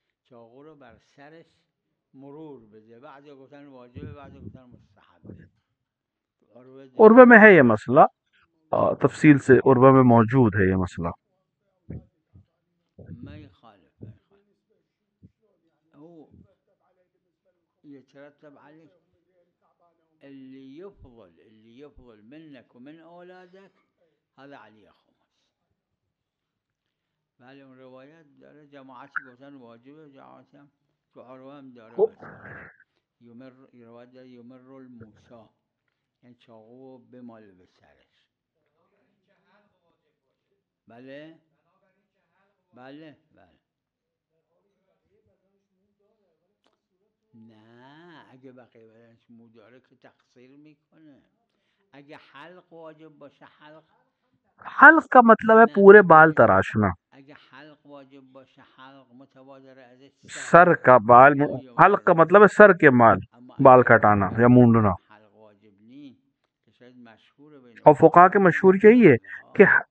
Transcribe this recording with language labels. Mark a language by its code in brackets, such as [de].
[fa] چاقو رو بر سرش مرور بده، بعضی گفتن واجبه، بعضی گفتن مستحبه. [ur] عروہ میں ہے یہ مسئلہ، تفصیل سے عروہ میں موجود ہے یہ مسئلہ. [ar] ما يخالف هو يترتب عليه اللي يفضل منك ومن أولادك هذا عليه خمس. [fa] بله اون روایت داره جماعتی گفتن واجبه، جماعتی هم تو عروه هم داره مثلا روایت داره یمر الموسی، یعنی چاقو بمال به سرش. بله بله بله. نه اگه بقیه بدنش مو داره که تقصیر میکنه. اگه حلق واجب باشه، [ur] حلق کا مطلب ہے پورے بال تراشنا. [fa] اگه حلق واجب باشه، حلق متبادر ازش [ur] سر کا بال، حلق کا مطلب ہے سر کے بال کٹانا یا مونڈنا. حلق واجب نہیں کہ شاید مشہور ہے، اور فقہا کے مشہور یہی ہے کہ